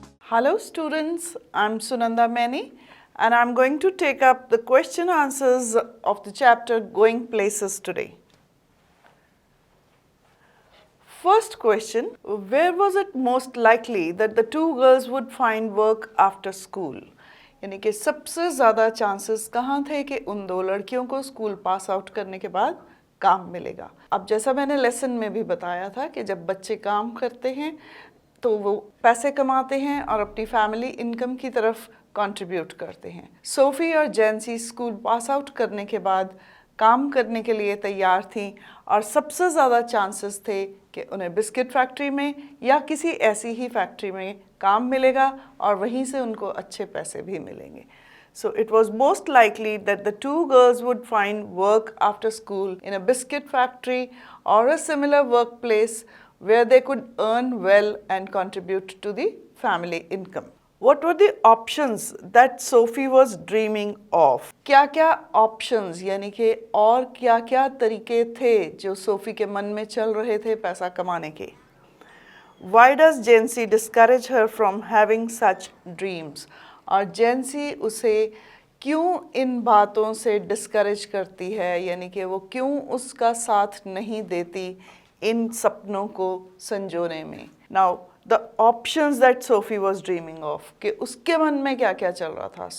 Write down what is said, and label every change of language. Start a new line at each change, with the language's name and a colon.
English: Hello students, I'm Sunanda Mani and I'm going to take up the question answers of the chapter Going Places today. First question, where was it most likely that the two girls would find work after school?
Hindi: यानी कि सबसे ज़्यादा chances कहाँ थे कि उन दो लड़कियों को स्कूल पास आउट करने के बाद काम मिलेगा। अब जैसा मैंने लेसन में भी बताया था कि जब बच्चे काम करते हैं तो वो पैसे कमाते हैं और अपनी फैमिली इनकम की तरफ कंट्रीब्यूट करते हैं। सोफ़ी और जेंसी स्कूल पास आउट करने के बाद काम करने के लिए तैयार थीं और सबसे ज़्यादा चांसेस थे कि उन्हें बिस्किट फैक्ट्री में या किसी ऐसी ही फैक्ट्री में काम मिलेगा और वहीं से उनको अच्छे पैसे भी मिलेंगे।
English: So it was most likely that the two girls would find work after school in a biscuit factory or a similar workplace where they could earn well and contribute to the family income. What were the options that Sophie was dreaming of?
Hindi: क्या-क्या options यानी कि और क्या-क्या तरीके थे जो Sophie के मन में चल रहे थे पैसा कमाने के?
English: Why does Jency discourage her from having such dreams?
Hindi: और जेंसी उसे क्यों इन बातों से डिस्करेज करती है यानी कि वो क्यों उसका साथ नहीं देती इन सपनों को संजोने में।
English: now the options that Sophie was dreaming of
Hindi: कि उसके मन में क्या क्या चल रहा था।